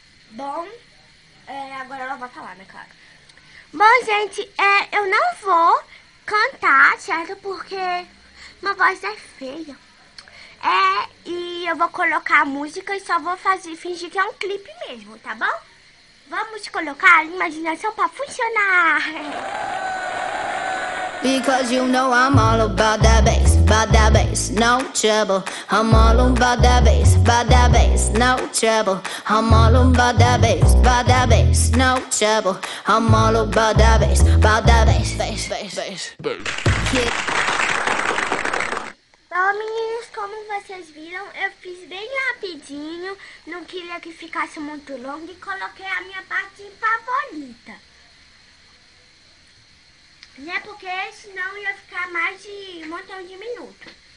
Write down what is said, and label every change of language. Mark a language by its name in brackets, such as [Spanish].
[Portuguese] Bom, agora ela vai falar, né, claro. Bom, gente, eu não vou cantar, certo? Porque minha voz é feia. E eu vou colocar a música e só vou fingir que é um clipe mesmo, tá bom? Vamos colocar a imaginação pra funcionar. [English] Because you know I'm all about that bass, no trouble. I'm all about that bass, no trouble. I'm all about that bass, no trouble. I'm all about that bass, bass. [Portuguese] Então, meninas, como vocês viram, eu fiz bem rapidinho, não queria que ficasse muito longo e coloquei a minha parte favorita. Né? Porque senão ia ficar mais de um montão de minutos.